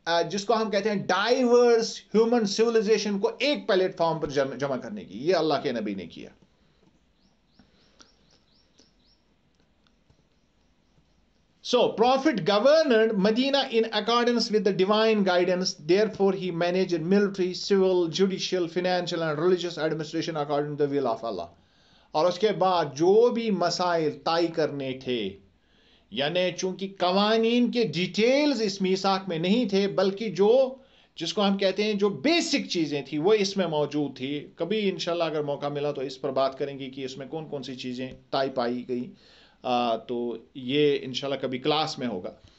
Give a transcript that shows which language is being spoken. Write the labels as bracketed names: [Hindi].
[Urdu] جس کو ہم کہتے ہیں ڈائیورس ہیومن سویلائزیشن کو ایک پلیٹ فارم پر جمع کرنے کی، یہ اللہ کے نبی نے کیا۔ [English] So, Prophet governed Medina in accordance with the divine guidance. Therefore, he managed military, civil, judicial, financial and religious administration according to the will of Allah. [Urdu] اور اس کے بعد جو بھی مسائل طے کرنے تھے، یعنی چونکہ قوانین کے ڈیٹیلز اس میثاق میں نہیں تھے، بلکہ جس کو ہم کہتے ہیں جو بیسک چیزیں تھی وہ اس میں موجود تھی۔ کبھی انشاءاللہ اگر موقع ملا تو اس پر بات کریں گے کہ اس میں کون کون سی چیزیں طے پائی گئی، تو یہ انشاءاللہ کبھی کلاس میں ہوگا۔